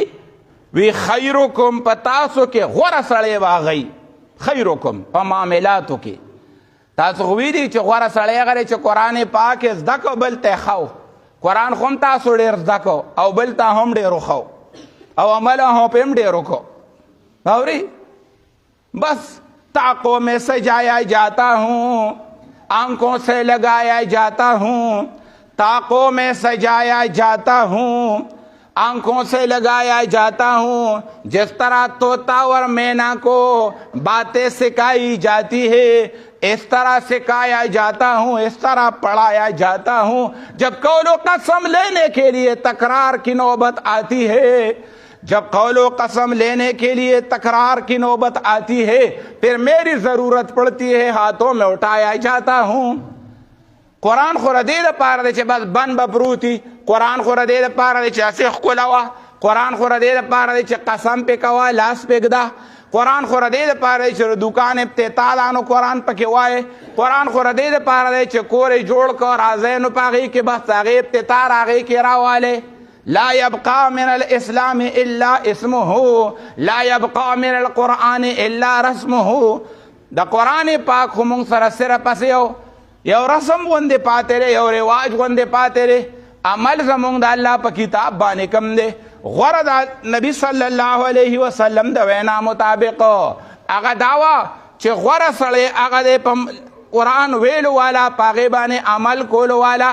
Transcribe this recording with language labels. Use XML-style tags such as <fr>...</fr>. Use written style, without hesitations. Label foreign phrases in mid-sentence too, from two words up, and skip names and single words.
<ps>وی خیرکم په تاسو کې غوره سړی به هغی، خیرکم په معاملاتو کې. تاسو خو ویلي چې غوره سړی هغه دی چې قرآن پاک یې زده کو بل ته ښه، قرآن خو هم تاسو ډېر زده کو او بل ته هم ډېر وښو او عمل هم پې هم ډېر وکړو.</ps> <ur>اوري بس طاقوں میں سجایا جاتا ہوں، آنکھوں سے لگایا جاتا ہوں، طاقوں میں سجایا جاتا ہوں، آنکھوں سے لگایا جاتا ہوں. جس طرح طوطا اور مینا کو باتیں سکھائی جاتی ہے اس طرح سکھایا جاتا ہوں، اس طرح پڑھایا جاتا ہوں. جب قول و قسم لینے کے لیے تکرار کی نوبت آتی ہے، جب قول و قسم لینے کے لیے تکرار کی نوبت آتی ہے، پھر میری ضرورت پڑتی ہے ہاتھوں میں اٹھایا جاتا ہوں.</ur> <ps>قرآن خو را دې دپاره دی چې بس بند به پروت وي، قرآن خو را دې دپاره دی چې هسې ښکله وه، قرآن خو را دې دپاره دی چې قسم پې کوه لاس پې ږده، قرآن خو را دې دپاره دی چې دکان افتتاح ده نو قرآن پکې وایې، قرآن خو را دې دپاره دی چې کور یې جوړ کړه راځئ نو په هغې کې بس هغې افتتاح هغې کې راوالې.</ps> <ar>لا يبقى من الاسلام الا اسمه، لا يبقى من القرآن الا رسمه.</ar> <ps>د قرآن پاک خو مونږ سره صرف هسې یو رسم غوندې پاتې دی، یو رواج غوندې پاتې دی، عمل زمونږ د الله په کتاب باندې کم دی. غوره د نبی</ps> <ar>صلی الله علیه وسلم</ar> <ps>د وینا مطابق هغه دا وه چې غوره سړی هغه دی په قرآن ویلو والا، په هغې باندې عمل کولو والا.</ps>